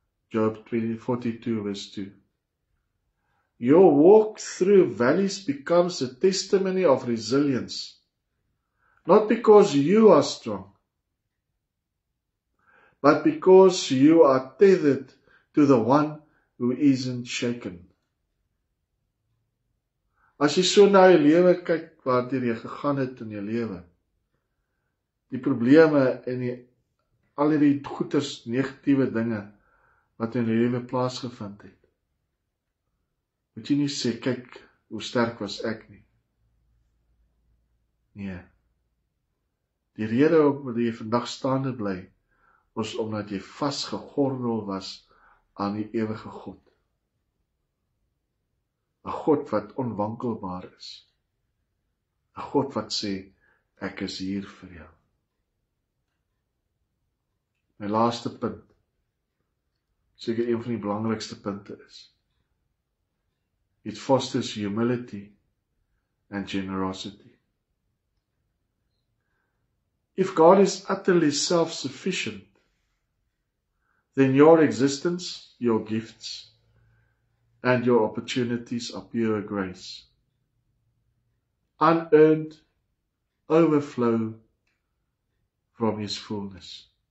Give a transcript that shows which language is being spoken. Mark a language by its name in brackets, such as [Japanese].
[English] Job 42 verse 2. Your walk through valleys becomes a testimony of resilience, not because you are strong, but because you are tethered to the one who isn't shaken. [Afrikaans] As jy so na jou lewe kyk, waartoe jy gegaan het in jou lewe, die probleme en al die goeters, negatiewe dinge, wat in jou lewe plaasgevind het, moet jy nie sê, kyk, hoe sterk was ek nie. Nee. Die rede waarom jy vandag staande bly, was omdat jy vasgegordel was aan die ewige God. 'n God wat onwankelbaar is. 'n God wat sê, ek is hier vir jou. My laaste punt, seker een van die belangrikste punte is, [English] it fosters humility and generosity. If God is utterly self-sufficient, then your existence, your gifts, and your opportunities are pure grace. Unearned overflow from His fullness.